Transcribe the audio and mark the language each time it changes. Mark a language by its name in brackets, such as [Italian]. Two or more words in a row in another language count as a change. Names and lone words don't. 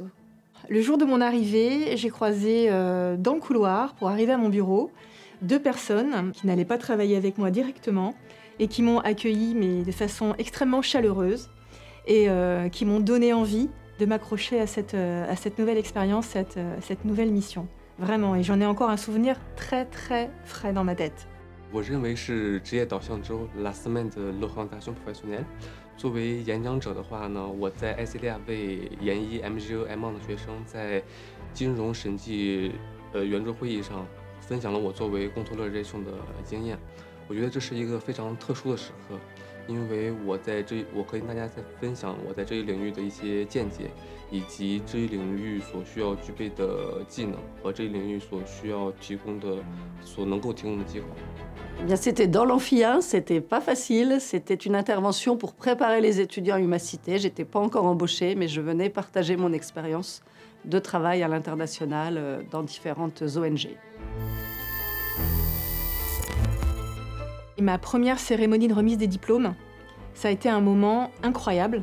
[French] Le jour de mon arrivée, j'ai croisé dans le couloir, pour arriver à mon bureau, 2 personnes qui n'allaient pas travailler avec moi directement et qui m'ont accueillie mais de façon extrêmement chaleureuse et qui m'ont donné envie de m'accrocher à cette nouvelle expérience, cette nouvelle mission. Vraiment, et j'en ai encore un souvenir très très frais dans ma tête. [Chinese] 我认为是职业导向周 La Semaine de l'Orientation Professionnelle。作为演讲者的话呢，我在 Excelia 为研一 MGO-M1 的学生在金融审计圆桌会议上分享了我作为贡托勒人生的经验。我觉得这是一个非常特殊的时刻，因为我可以跟大家在分享我在这一领域的一些见解，以及这一领域所需要具备的技能和这一领域所需要提供的所能够提供的机会。 [French] Eh bien, c'était dans l'Amphi 1, c'était pas facile, c'était une intervention pour préparer les étudiants à Humacité. J'étais pas encore embauchée, mais je venais partager mon expérience de travail à l'international dans différentes ONG. Et ma première cérémonie de remise des diplômes, ça a été un moment incroyable.